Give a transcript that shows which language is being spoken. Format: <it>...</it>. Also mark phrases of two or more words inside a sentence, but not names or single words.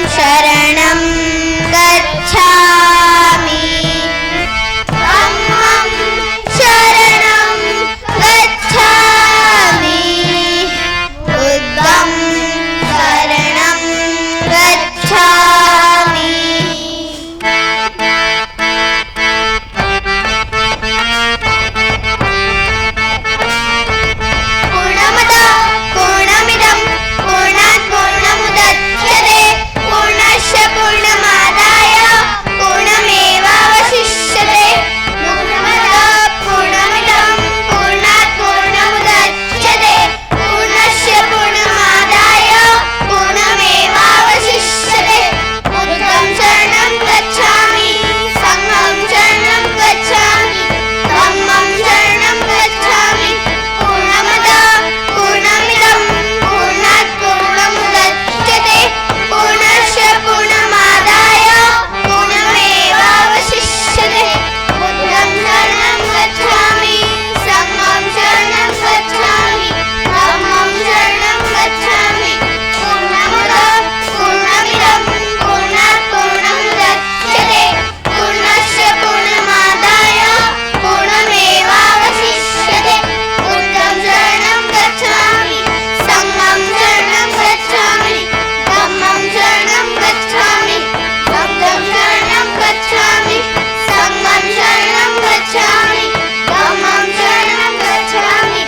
<pi>शरणं गच्छामि धम्मं शरणं गच्छामि बुद्धं शरणं</pi> <sa>गच्छामि पूर्णमद पूर्णमिदं पूर्णात् पूर्णमुदच्यते पूर्णस्य पूर्णमादाय पूर्णमेवावशिष्यते पूर्णमद पूर्णमिदं पूर्णात् पूर्णमुदच्यते पूर्णस्य पूर्णमादाय</sa> <pi>पूर्णमेवावशिष्यते बुद्धं शरणं गच्छामि संघं शरणं गच्छामि धम्मं शरणं गच्छामि</pi> <sa>पूर्णमद पूर्णमिदं पूर्णात् पूर्णमुदच्यते पूर्णस्य पूर्णमादाय पूर्णमेवावशिष्यते</sa> <pi>बुद्धं शरणं गच्छामि संघं शरणं गच्छामि धम्मं शरणं गच्छामि पूर्णमद</pi> <sa>पूर्णमिदं पूर्णात् पूर्णमुदच्यते पूर्णस्य पूर्णमादाय पूर्णमेवावशिष्यते</sa> <pi>बुद्धं शरणं गच्छामि संघं शरणं गच्छामि धम्मं शरणं गच्छामि बुद्धं शरणं गच्छामि संघं शरणं गच्छामि धम्मं शरणं गच्छामि</pi>